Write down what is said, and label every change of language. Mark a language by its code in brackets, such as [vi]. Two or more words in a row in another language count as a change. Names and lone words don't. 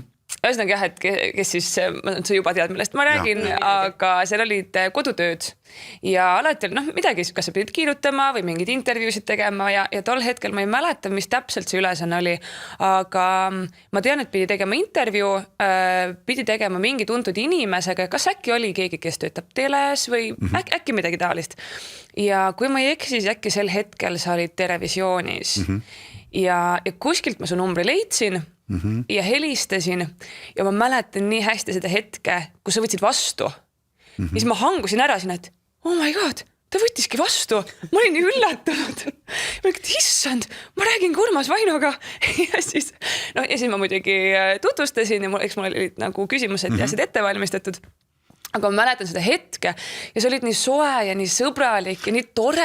[et] Ühesõnaga jah, et kes siis, sa juba tead, millest ma räägin, aga seal olid kodutööd ja alati oli midagi, kas sa pidid kirjutama või mingid intervjuusid tegema ja tol hetkel ma ei mäleta, mis täpselt see ülesanne oli, aga ma tean, et pidi tegema intervjuu, pidi tegema mingi tuntud inimesega, kas äkki oli keegi, kes töötab teles või äkki midagi taolist. Ja kui ma ei eksi, siis äkki sel hetkel sa olid Terevisioonis ja kuskilt ma su numbri leidsin ja helistasin ja ma mäletan nii hästi seda hetke, kus sa võtsid vastu. Ja siis ma hangusin ära siin, et [en] oh my god, [et] ta võttiski vastu. Ma olin nii üllatunud. Ma olin, et issand, ma räägin Urmas Vainoga. Ja siis ma muidugi tutvustasin ja eks mul olid nagu küsimused ja asjad ette valmistatud. Aga ma mäletan seda hetke ja sa olid nii soe ja nii sõbralik ja nii tore.